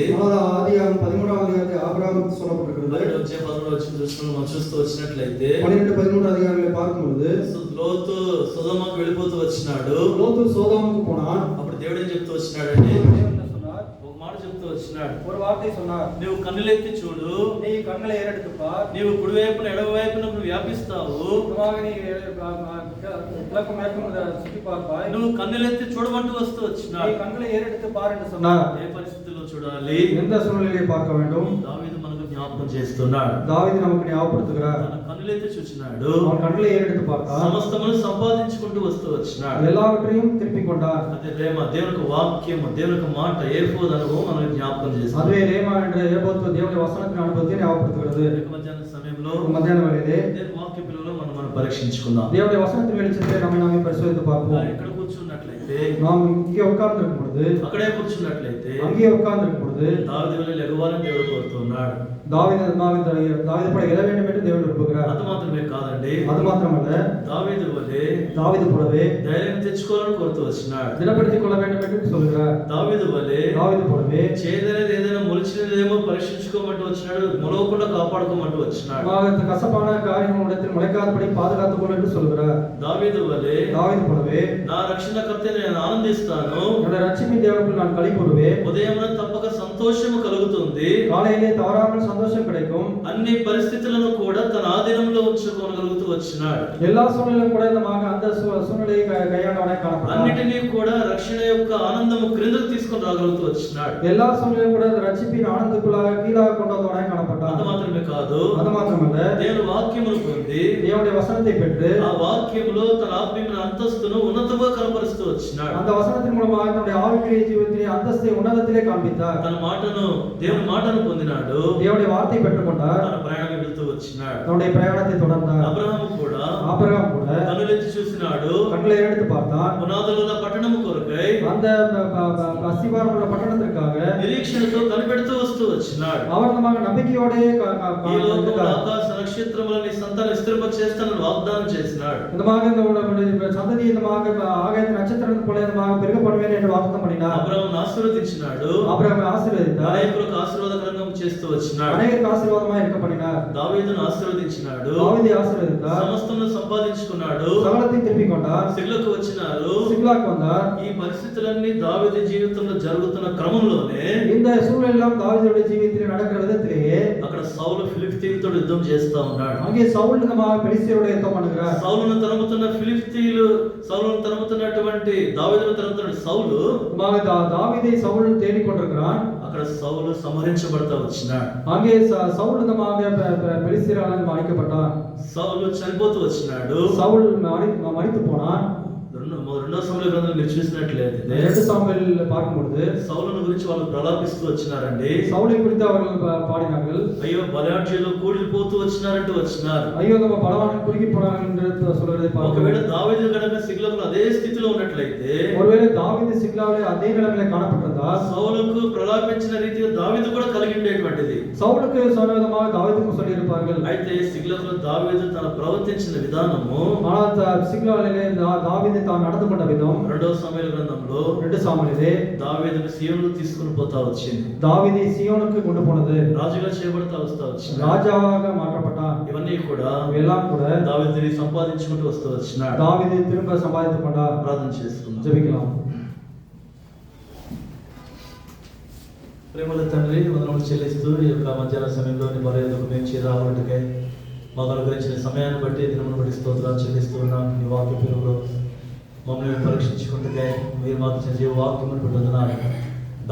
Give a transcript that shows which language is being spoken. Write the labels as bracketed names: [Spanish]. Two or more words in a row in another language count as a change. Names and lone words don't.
[Telugu] ஆதியாகமம் 13వ అధ్యాయంలో ఆబ్రహాము గురించి சொல்லப்பட்டிருக்கிறது. 12వ అధ్యాయం 13వ వచనం దృష్టిలో మనం చూస్తూ వచ్చినట్లయితే [Tamil] 12 13 அதிகாரங்களை பார்க்கும்போது [Telugu] లోతు సొదొమకు వెళ్ళిపోతూ వచ్చినాడు. [Tamil] லோத்து சோதோமுக்கு போனான். [Telugu] అప్పుడు దేవుడు ఏం చెప్తూ వచ్చినాడండి? [Tamil] தேவன் என்ன சொன்னார்? [Telugu] ఒక మాట చెప్తూ వచ్చినాడు. [Tamil] ஒரு வார்த்தை சொன்னார், [Telugu] నువ్వు కన్నులెత్తి చూడు, [Tamil] நீ கண்களை ஏறெடுத்து பார், [Telugu] నీవు కుడివైపున ఎడమవైపున నువ్వు వ్యాపిస్తావు. [Tamil] புறமாக நீ கிழக்கு மேற்கும் சுற்றி பார்ப்பாய், [Telugu] నువ్వు కన్నులెత్తి చూడమంటూ వస్తూ [Tamil] நீ [Telugu] వచ్చినాడు. [Tamil] கண்களை ஏறெடுத்து பார் என்று சொன்னார். [Telugu] ఏ పరిస్థితిలో చూడాలి? [Tamil] எந்த சூழ்நிலையை பார்க்க வேண்டும்? [Telugu] దావీదు మనకు జ్ఞాపకం చేస్తున్నాడు. [Tamil] தாவீது நமக்கு ஞாபகப்படுத்துகிறார். [Telugu] తన కన్నులెత్తి చూచినాడు, [Tamil] அவன் கண்களை ஏறெடுத்து பார்த்தான், [Telugu] సమస్తమును సంపాదించుకుంటూ వస్తూ వచ్చినాడు. [Tamil] எல்லாவற்றையும் திருப்பிக் கொண்டார். [Telugu] అదే ప్రేమ, దేవునికి వాక్యము, దేవునికి మాట, ఏఫోదు అనుభవం మనకు జ్ఞాపకం చేస్తుంది. [Tamil] அதுவே ரேமா என்ற ஏபோத்து தேவனுடைய வசனத்தின் அனுபவத்தை ஞாபகப்படுத்துகிறது. [Telugu] రేపు మధ్యాహ్న సమయంలో [Tamil] மத்தியான வேளையிலே [Telugu] దేవుని వాక్య పిలువలో మనం పరీక్షించుకుందాం. [Tamil] தேவனுடைய வசனத்தின் வெளிச்சத்திலே நம்மை நாமே பரிசோதித்து பார்ப்போம். [Telugu] ఇక్కడ కూర్చున్నట్లయితే, [Tamil] நாம் இங்கே உட்கார்ந்து இருக்கும் பொழுது, [Telugu] అక్కడే కూర్చున్నట్లయితే [Tamil] அங்கே உட்கார்ந்து இருக்கும் பொழுது [Telugu] దావీదు వలె లెగవాలని దేవుడు కోరుతున్నాడు. [Tamil] தாவீது போல எழ வேண்டும் என்று தேவன் விரும்புகிறார். [Telugu] అది మాత్రమే కాదండి, [Tamil] அது மாத்திரமல்ல, [Telugu] దావీదు వలె [Tamil] தாவீது போலவே [Telugu] ధైర్యం తెచ్చుకోవాలని కోరుతూ వచ్చినాడు. [Tamil] திடப்படுத்திக் கொள்ள வேண்டும் என்று சொல்கிறார். [Telugu] దావీదు వలె [Tamil] தாவீது போலவே [Telugu] చేదనేది ఏదైనా మొలిచినదేమో పరీక్షించుకోమంటూ వచ్చినాడు, మొలవకుండా కాపాడుకోమంటూ వచ్చినాడు. [Tamil] கசப்பான காரியம் இடத்தில் முளைக்காதபடி பாதுகாத்துக் கொள்ள என்று சொல்கிறார். [Telugu] దావీదు వలె [Tamil] தாவீது போலவே [Telugu] నా రక్షణకర్తని నేను ఆనందిస్తాను, [Tamil] என்னுடைய ரட்சிப்பின் தேவனுக்குள் நான் களி கூறுவேன், [Telugu] ఉదయమున తప్పక సంతోషము కలుగుతుంది, [Tamil] காலையிலே தவறாமல் சந்தோஷம் கிடைக்கும், [Telugu] అన్ని పరిస్థితులను కూడా తన ఆధీనంలో ఉంచుకోగలుగుతూ వచ్చినాడు. [Tamil] எல்லா சூழ்நிலையும் கூட இந்த அந்த சூழ்நிலையை கையாண்டவனாய் காணப்பட்டார். [Telugu] అన్నిటినీ కూడా రక్షణ యొక్క ఆనందము క్రిందకు తీసుకొని రాగలుగుతూ వచ్చినాడు. [Tamil] எல்லா சூழ்நிலையும் கூட ரட்சிப்பின் ஆனந்தத்துக்குள்ளாக கீழாக கொண்டு வந்தவனாய் காணப்பட்டார். [Telugu] అంత మాత్రమే కాదు, [Tamil] அது மாத்திரமல்ல, [Telugu] దేవుని వాక్యమును పొంది [Tamil] தேவனுடைய வசனத்தை பெற்று [Telugu] ఆ వాక్యములో తన ఆత్మీయ అంతస్తును ఉన్నతంగా కనపరుస్తూ వచ్చినాడు. [Tamil] அந்த வசனத்தின் மூலமாக தன்னுடைய ஆவிக்குரிய ஜீவிதத்திலே அந்தஸ்தை உன்னதத்திலே காண்பித்தார். [Telugu] తన మాటను, దేవుని మాటను పొందినాడు, [Tamil] தேவனுடைய வார்த்தை பெற்றுக்கொண்டார். [Telugu] తన ప్రయాణం వెళ్తూ వచ్చినాడు. [Tamil] தன்னுடைய பிரயாணத்தை தொடர்ந்தார். [Telugu] అబ్రహాము కూడా [Tamil] ஆபிரகாம் கூட [Telugu] కన్నులెత్తి చూసినాడు, [Tamil] கண்களை எடுத்து பார்த்தான். [Telugu] పునాదుల పట్టణము కొరకై [Tamil] அந்த அஸ்திபாரம் உள்ள பட்டணத்திற்காக [Telugu] నిరీక్షణతో కనిపెడుతూ వస్తూ వచ్చినాడు. [Tamil] அவர்தமாக நம்பிக்கையோட [Telugu] ఈ లోకంలో ఆకాశ నక్షత్రములను నీ సంతానం విస్తరింప చేస్తానని వాగ్దానం చేసినాడు. [Tamil] இந்த சந்ததி ஆகாயத்து நட்சத்திரம் போல பெருகப்படுவேன் என்று வாக்குத்தம் பண்ணினார். [Telugu] అబ్రహామును ఆశీర్వదించినాడు, [Tamil] ஆபிரகாமை ஆசீர்வதித்தார். [Telugu] అనేకులకు ఆశీర్వాదకరంగా చేస్తూ వచ్చినాడు. [Tamil] அநேகருக்கு ஆசீர்வாதமாக இருக்க பண்ணினார். [Telugu] దావీదును ఆశీర్వదించినాడు, [Tamil] தாவீதை ஆசீர்வதித்தார். [Telugu] సమస్తమును సంపాదించుకున్నాడు, [Tamil] சகலத்தை திருப்பிக் கொண்டார். [Telugu] సిగ్లకు వచ్చినారు. [Tamil] சிக்லாக் வந்தார். [Telugu] ఈ పరిస్థితులన్నీ దావీదు జీవితంలో జరుగుతున్న క్రమంలోనే [Tamil] இந்த சூழலெல்லாம் தாவீதுடைய ஜீவிதத்தில் நடக்கிற விதத்திலேயே [Telugu] అక్కడ సౌలు ఫిలిష్తీయులతో యుద్ధం చేస్తా ఉన్నాడు. [Tamil] அங்கே சவுல் பெலிஸ்தியரோட யுத்தம் பண்ணுகிறார். [Telugu] సౌలును తరుముతున్న ఫిలిష్తీయులు, సౌలును తరుముతున్నటువంటి దావీదును తరుముతున్న సౌలు, [Tamil] தாவீதை சவுல் தேடிக் கொண்டிருக்கிறான். [Telugu] అక్కడ సౌలు సంహరించబడతా వచ్చినాడు. [Tamil] அங்கே சவுல் பெலிஸ்தியரால் அழிக்கப்பட்டான். [Telugu] సౌలు చనిపోతూ వచ్చినాడు. [Tamil] சவுல் மரித்து போனான். [Telugu] రెండో సమయంలో గ్రంథం మీరు చూసినట్లయితే [Tamil] 2 சாமுவேல் பார்க்கும்போது [Telugu] సౌలును గురించి వాళ్ళు ప్రలాపిస్తూ వచ్చినారండి. [Tamil] சவுலை குறித்து அவர்கள் பாடினார்கள். [Telugu] అయ్యో బలాఢ్యులు కూలిపోతూ వచ్చినారంటూ వచ్చినారు. [Tamil] ஐயோ நம்ம பலவான்கள் குறுகி போனார்கள் என்று சொல்றதை [Telugu] ఒకవేళ [Tamil] பார்க்கிறோம். [Telugu] దావీదు గనుక సిగ్లగులో అదే స్థితిలో ఉన్నట్లయితే, [Tamil] ஒருவேளை தாவீது சிக்லாவிலே அதே நிலைமையில காணப்பட்டிருந்தால் [Telugu] సౌలుకు ప్రలాపించిన రీతిగా దావీదు కూడా కలిగి ఉండేటువంటిది. [Tamil] சவுலுக்கு சொன்ன விதமாக தாவீதுக்கும் சொல்லி இருப்பார்கள். [Telugu] అయితే సిగ్లగులో దావీదు తన ప్రవర్తించిన విధానము [Tamil] ஆனால் சிக்லாவிலே தாவீது தான் நடந்து கொண்ட விதம் [Telugu] రెండవ సమూయేలు గ్రంథంలో [Tamil] 2 சாமுவேலிலே [Telugu] దావీదును సీయోనుకు తీసుకుని పోతా వచ్చింది. [Tamil] தாவீதை சீயோனுக்கு கொண்டு போனது, [Telugu] రాజుగా చేయబడతా వస్తా వచ్చింది. [Tamil] ராஜாவாக மாற்றப்பட்டான். [Telugu] ఇవన్నీ కూడా [Tamil] எல்லாம் கூட [Telugu] దావీదు తిరిగి సంపాదించుకుంటూ వస్తూ వచ్చినాడు. [Tamil] தாவீதை திரும்ப சம்பாதித்துக் கொண்டார். [Telugu] ప్రార్థన చేసుకుందాం. [Tamil] ஜெபிக்கலாம். [Telugu] ప్రేమల తండ్రి, వందనములు చెల్లిస్తూ ఈ యొక్క మధ్యాహ్న సమయంలో నీ మర్యాదకు మేము చేరావటకై మాకు అనుగ్రహించిన సమయాన్ని బట్టి, దినమును బట్టి స్తోత్రాలు చెల్లిస్తూ ఉన్నాం. నీ వాక్య పిలువలో మమ్మల్ని పరీక్షించుకుంటుకై మీరు మాకు ఇచ్చిన జీవ వాక్యమును పెట్టుతున్నారు.